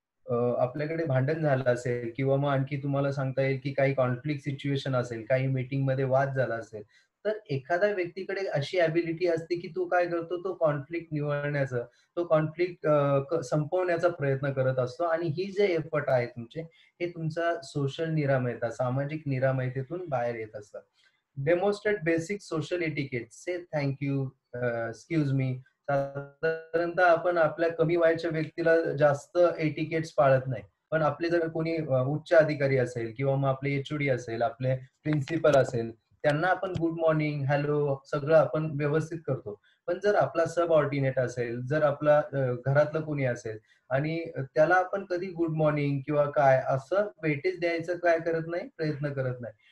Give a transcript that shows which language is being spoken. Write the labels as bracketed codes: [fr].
[mr] आपल्याकडे भांडण झालं असेल किंवा मग आणखी तुम्हाला सांगता येईल की काही कॉन्फ्लिक्ट सिच्युएशन असेल, काही मीटिंग मध्ये वाद झाला असेल, तर एखाद्या व्यक्तीकडे अशी ॲबिलिटी असते की तो काय करतो, तो कॉन्फ्लिक्ट निवळण्याचं, तो कॉन्फ्लिक्ट संपवण्याचा प्रयत्न करत असतो. आणि ही जे एफर्ट आहे तुमचे, हे तुमचा सोशल निरामयता, सामाजिक निरामयतेतून बाहेर येत असतात. [en] Demonstrate basic social etiquette, say thank you, excuse me. [mr] साधारणतः आपण आपल्या कमी वयाच्या व्यक्तीला जास्त एटिकेट्स पाळत नाही. पण आपले जर कोणी उच्च अधिकारी असेल किंवा मग आपले एचओडी असेल, आपले प्रिन्सिपल असेल, त्यांना आपण गुड मॉर्निंग, हॅलो सगळं आपण व्यवस्थित करतो. पण जर आपला सब ऑर्डिनेट असेल, जर आपला घरातलं कोणी असेल आणि त्याला आपण कधी गुड मॉर्निंग किंवा काय असं वेटेज द्यायचं काय करत नाही, प्रयत्न करत नाही.